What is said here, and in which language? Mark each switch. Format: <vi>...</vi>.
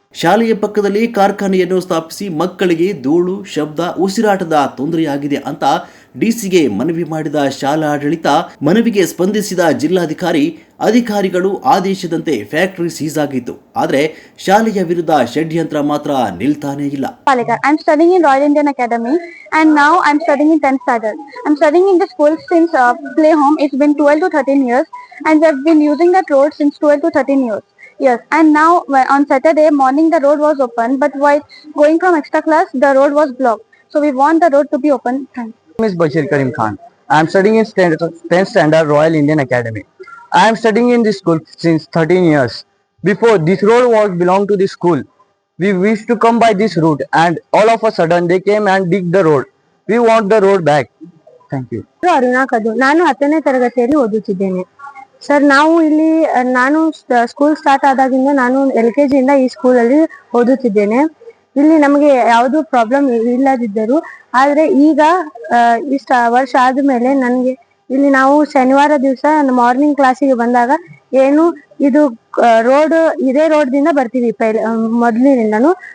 <kn>ಶಾಲೆಯ ಪಕ್ಕದಲ್ಲಿ ಕಾರ್ಖಾನೆಯನ್ನು ಸ್ಥಾಪಿಸಿ ಮಕ್ಕಳಿಗೆ ಧೂಳು, ಶಬ್ದ, ಉಸಿರಾಟದ ತೊಂದರೆಯಾಗಿದೆ ಅಂತ ಡಿಸಿಗೆ ಮನವಿ ಮಾಡಿದ ಶಾಲಾ ಆಡಳಿತ, ಮನವಿಗೆ ಸ್ಪಂದಿಸಿದ ಜಿಲ್ಲಾಧಿಕಾರಿ, ಅಧಿಕಾರಿಗಳು ಆದೇಶದಂತೆ ಫ್ಯಾಕ್ಟರಿ ಸೀಸ್ ಆಗಿತ್ತು. ಆದರೆ ಶಾಲೆಯ ವಿರುದ್ಧ ಷಡ್ಯಂತ್ರ ಮಾತ್ರ ನಿಲ್ತಾನೇ ಇಲ್ಲ.</kn> <en>I'm studying in Royal Indian Academy and now I'm studying in 10th standard. I'm studying in the school since play home. It's been 12 to 13 years and I've been using that road since 12 to 13 years. Yes, and now on Saturday morning the road was open, but while going from extra class the road was blocked. So we want the road to be open. Thanks. My name is Bashir Karim Khan. I am studying in 10th standard Royal Indian Academy. I am studying in this school since 13 years. Before this road was belonged to the school. We wished to come by this route and all of a sudden they came and dig the road. We want the road back. Thank you.</en> <kn>Aruna ಕದು, ನಾನು 10ನೇ ತರಗತಿಯಲ್ಲಿ ಓದುತ್ತಿದ್ದೇನೆ. Sir, ನಾನು school start ಆದಾಗಿಂದ ನಾನು LKG ಇಂದ ಈ ಸ್ಕೂಲಲ್ಲಿ ಓದುತ್ತಿದ್ದೇನೆ. ಇಲ್ಲಿ ನಮಗೆ ಯಾವುದು ಪ್ರಾಬ್ಲಮ್ ಇಲ್ಲದಿದ್ದರು, ಆದರೆ ಈಗ ಇಷ್ಟ ವರ್ಷ ಆದ್ಮೇಲೆ ನನಗೆ ಇಲ್ಲಿ ನಾವು ಶನಿವಾರ ದಿವಸ ಮಾರ್ನಿಂಗ್ ಕ್ಲಾಸಿಗೆ ಬಂದಾಗ ಇದು ರೋಡ್ ಇದೇ ರೋಡ್ದಿಂದ ಬರ್ತೀವಿ ಮೊದಲಿನಿಂದನು.</kn>